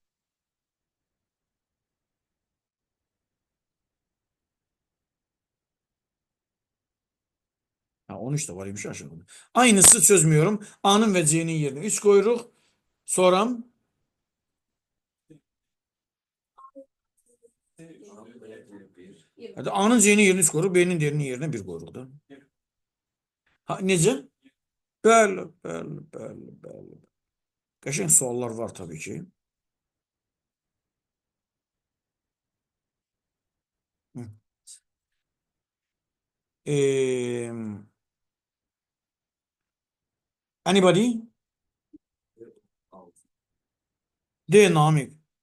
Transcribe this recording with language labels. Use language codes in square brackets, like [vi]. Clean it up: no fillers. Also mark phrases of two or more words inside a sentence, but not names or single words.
[tr] Ha, 13 de var imiş aşağıda. Aynısı çözmüyorum. [az] A'nın ve C'nin yerine 3 koyuruq. Sonra hadi A'nın C'nin yerine 3 koyuruq. B'nin D'nin yerine 1 koyuruq da. Ha, necə? Bəli, bəli, bəli, bəli. Qəşəng suallar var tabii ki. Hı. [en] Anybody? [az] D. Namik.